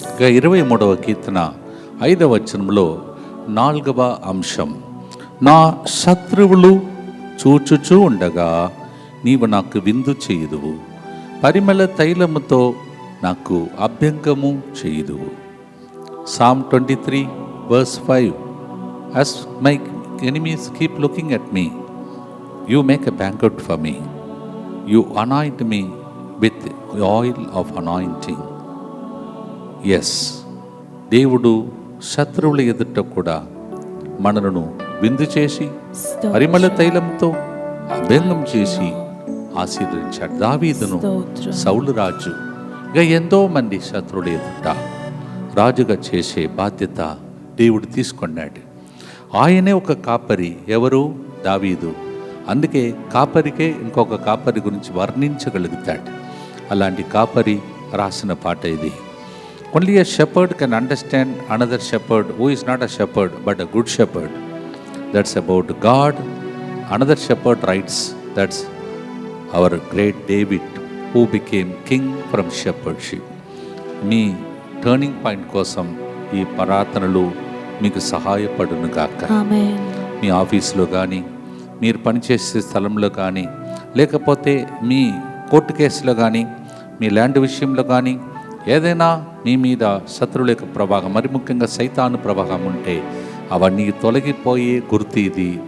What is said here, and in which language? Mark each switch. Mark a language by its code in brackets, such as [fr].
[te] 23వ కీర్తన 5వ వచనంలో 4వ అంశం, నా శత్రువులు చూచుచూ ఉండగా నీవు నాకు విందు చేయుదువు, పరిమళ తైలముతో నాకు అభ్యంగము చేయుదువు. [en] Psalm 23:5, as my enemies keep looking at me, you make a banquet for me, you anoint me with the oil of anointing. [te] Yes, దేవుడు శత్రువుల ఎదుట కూడా మనలను విందు చేసి పరిమళ తైలంతో అభ్యంగం చేసి ఆశీర్వదించాడు. దావీదును సౌలు రాజు ఇక ఎంతో మంది శత్రువుల ఎదుట రాజుగా చేసే బాధ్యత దేవుడు తీసుకున్నాడు. ఆయనే ఒక కాపరి. ఎవరు? దావీదు. అందుకే కాపరికే ఇంకొక కాపరి గురించి వర్ణించగలుగుతాడు. అలాంటి కాపరి రాసిన పాట ఇది. [en] Only a shepherd can understand another shepherd who is not a shepherd but a good shepherd. That's about God. Another shepherd writes, that's our great David who became king from shepherdship. [te] మీ turning point కోసం ఈ ప్రార్థనలు మీకు సహాయపడును గాక. ఆమేన్. మీ ఆఫీస్లో కానీ, మీరు పనిచేసే స్థలంలో కానీ, లేకపోతే మీ కోర్టు కేసులో కానీ, మీ ల్యాండ్ విషయంలో కానీ, ఏదైనా మీ మీద శత్రువుల యొక్క ప్రభావం, మరి ముఖ్యంగా సైతాను ప్రభావం ఉంటే అవన్నీ తొలగిపోయే గుర్తు ఇది.